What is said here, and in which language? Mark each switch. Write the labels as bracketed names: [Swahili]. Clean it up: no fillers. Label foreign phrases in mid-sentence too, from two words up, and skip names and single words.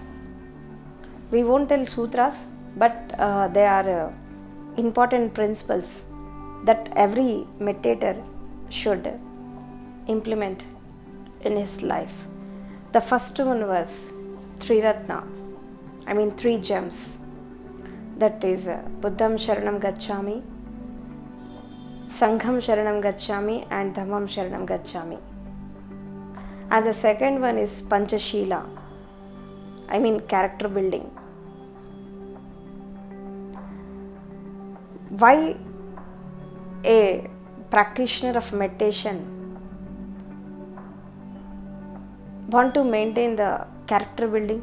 [English] We won't tell sutras, but they are important principles that every meditator should implement in his life. The first one was Tri-Ratna, three gems. That is [Pali] Buddham Sharanam Gacchami, Sangham Sharanam Gacchami, and Dhammam Sharanam Gacchami. [English] And the second one is Panchasheela, character building. Why a practitioner of meditation want to maintain the character building?